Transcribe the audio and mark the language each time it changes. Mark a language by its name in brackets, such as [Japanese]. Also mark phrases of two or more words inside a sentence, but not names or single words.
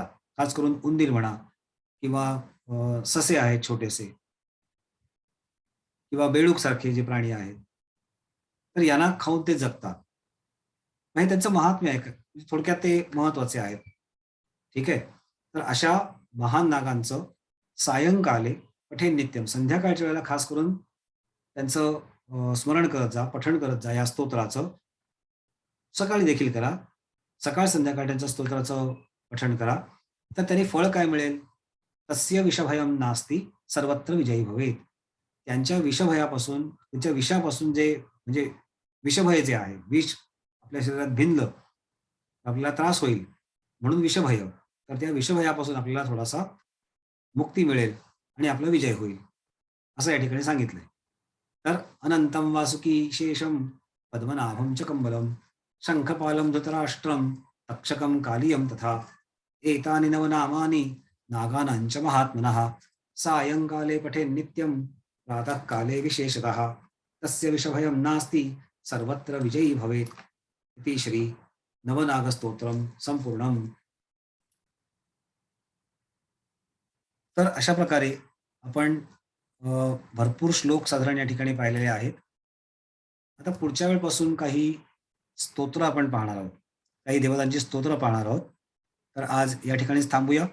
[Marathi] खास करून उंदीर म्हणा किंवा ससे आहेत छोटेसे किंवा बेडूकसारखे जे प्राणी आहेत. तर यांना खाऊन ते जगतात. मग हे त्यांचं महात्म्य आहे. म्हणजे थोडक्यात ते महत्त्वाचे आहेत. ठीक आहे. तर अशा महान नागांचं [Sanskrit] सायंकाले पठे नित्यम [Marathi] संध्याकाळच्या वेळेला खास करून त्यांचं स्मरण करत जा, पठण करत जा या स्तोत्राचं. सकाळी देखील करा. सकाळ संध्याकाळ त्यांच्या स्तोत्राचं पठण करा. तर त्याने फळ काय मिळेल? [Sanskrit] तस्य विषभयं नास्ति सर्वत्र विजयी भवेत्. [Marathi] त्यांच्या विषभयापासून त्यांच्या विषापासून जे म्हणजे विषभय जे आहे, विष आपल्या शरीरात भिनलं, आपल्याला त्रास होईल म्हणून विषभय. तर त्या विषभयापासून आपल्याला थोडासा मुक्ती मिळेल आणि आपला विजय होईल. असं या ठिकाणी सांगितलंय. [Sanskrit] तर अनंतं वासुकी शेषं पद्मनाभं च कंबलं शंखपालं धृतराष्ट्रं तक्षकं कालियं तथा एतानि नवनामानि नागानां च महात्मनः सायंकाले पठेन्नित्यं प्रातःकाले विशेषतः तस्य विषभयं नास्ति सर्वत्र विजयी भवेत् इति श्री नवनागस्तोत्रम संपूर्णम. [Marathi] तर अशा प्रकारे आपण अ, भरपूर श्लोक साधारण या ठिकाणी पाहिलेले आहेत. आता पुढच्या वेळेपासून काही स्तोत्र आपण पाहणार आहोत. काही देवतांची स्तोत्र पाहणार आहोत. तर आज या ठिकाणीच थांबूया.